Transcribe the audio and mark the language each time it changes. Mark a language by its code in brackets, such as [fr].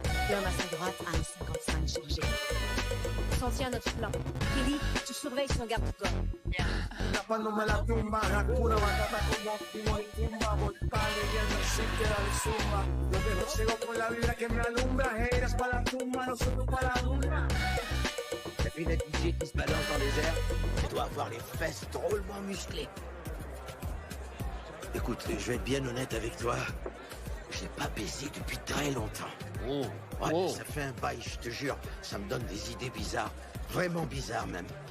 [fr] L'homme à sa droite a un 55 chargé. On s'en tient à notre plan. Kelly, tu surveilles son garde-corps. Bien. [es] Tapándome la tumba, Hakuna Matata como timón y tumba, volcales y el sitio de zumba. Yo dejo ciego con la vibra que me alumbra, eras para la tumba, nosotros para la luna. [fr] T'as vu la DJ qui se balance dans les airs? Tu dois avoir les fesses drôlement musclées. Écoute, je vais être bien honnête avec toi. Je n'ai pas baisé depuis très longtemps. Ouais, ça fait un bail, je te jure. Ça me donne des idées bizarres. Vraiment bizarres, même.